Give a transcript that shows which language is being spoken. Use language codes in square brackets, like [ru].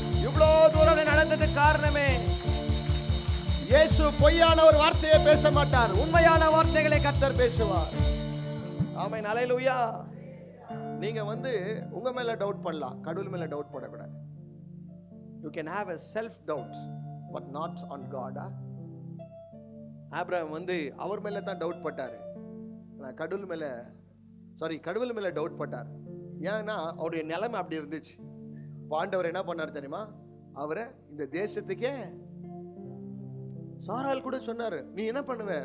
[ta] இவ்வளோ தூரம் நடந்ததுக்கு காரணமே இயேசு பொய்யான ஒரு வார்த்தையை பேச மாட்டார், உண்மையான வார்த்தைகளை கர்த்தர் பேசுவார். ஆமென், அல்லேலூயா. நீங்க உங்க மேல டவுட் பண்ணலாம், கடவுள் மேல டவுட் பண்ணக்கூடாது. [en] You can have a self doubt but not on God. [ta] Abraham அவர் மேல தான் டவுட் பட்டாரு, கடவுள் மேல டவுட் பட்டார். ஏன்னா அவருடைய நிலைமை அப்படி இருந்துச்சு. ஆண்டவர் என்ன பண்ணார் தெரியுமா? அவரை இந்த தேசத்துக்கே, சாராள் கூட சொன்னாரு, நீ என்ன பண்ணுவ?